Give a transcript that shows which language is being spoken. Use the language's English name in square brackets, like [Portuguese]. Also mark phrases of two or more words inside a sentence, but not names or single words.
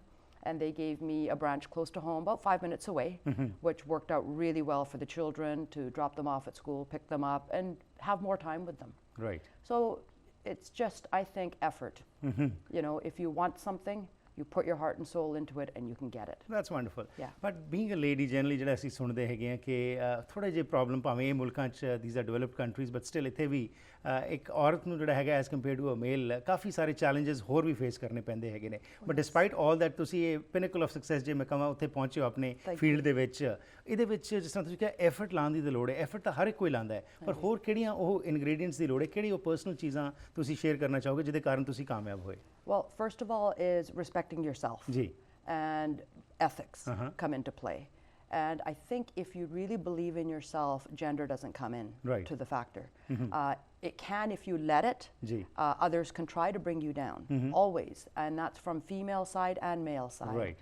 [English] And they gave me a branch close to home, about 5 minutes away, which worked out really well for the children to drop them off at school, pick them up, and have more time with them. So it's just, I think, effort. You know, if you want something, you put your heart and soul into it and you can get it. That's wonderful. But being a lady, generally [Punjabi] ਜਿਹੜਾ ਅਸੀਂ ਸੁਣਦੇ ਹੈਗੇ ਹਾਂ ਕਿ ਥੋੜ੍ਹੇ ਜਿਹੇ ਪ੍ਰੋਬਲਮ ਭਾਵੇਂ ਇਹ ਮੁਲਕਾਂ 'ਚ [English] these are developed countries, but still [Punjabi] ਇੱਥੇ ਵੀ ਇੱਕ ਔਰਤ ਨੂੰ ਜਿਹੜਾ ਹੈਗਾ [English] as compare to a male [Punjabi] ਕਾਫੀ ਸਾਰੇ ਚੈਲੰਜਸ ਹੋਰ ਵੀ ਫੇਸ ਕਰਨੇ ਪੈਂਦੇ ਹੈਗੇ ਨੇ। [English] but despite all that [Punjabi] ਤੁਸੀਂ ਇਹ [English] pinnacle of success [Punjabi] ਜੇ ਮੈਂ ਕਹਾਂ ਉੱਥੇ ਪਹੁੰਚੇ ਹੋ ਆਪਣੇ ਫੀਲਡ ਦੇ ਵਿੱਚ। ਇਹਦੇ ਵਿੱਚ ਜਿਸ ਤਰ੍ਹਾਂ ਤੁਸੀਂ ਕਿਹਾ ਐਫਰਟ ਲਾਉਣ ਦੀ ਤਾਂ ਲੋੜ ਹੈ, ਐਫਰਟ ਤਾਂ ਹਰ ਇੱਕ ਕੋਈ ਲਾਉਂਦਾ ਹੈ, ਪਰ ਹੋਰ ਕਿਹੜੀਆਂ ਉਹ ਇਨਗਰੀਡੀਅੰਟਸ ਦੀ ਲੋੜ ਹੈ, ਕਿਹੜੀ ਉਹ ਪਰਸਨਲ ਚੀਜ਼ਾਂ ਤੁਸੀਂ ਸ਼ੇਅਰ ਕਰਨਾ ਚਾਹੋਗੇ ਜਿਹਦੇ ਕਾਰਨ ਤੁਸੀਂ ਕਾਮਯਾਬ ਹੋਏ? [English] Well, first of all is respecting yourself. And ethics come into play. And I think if you really believe in yourself, gender doesn't come in to the factor. It can if you let it. Others can try to bring you down, always. And that's from female side and male side.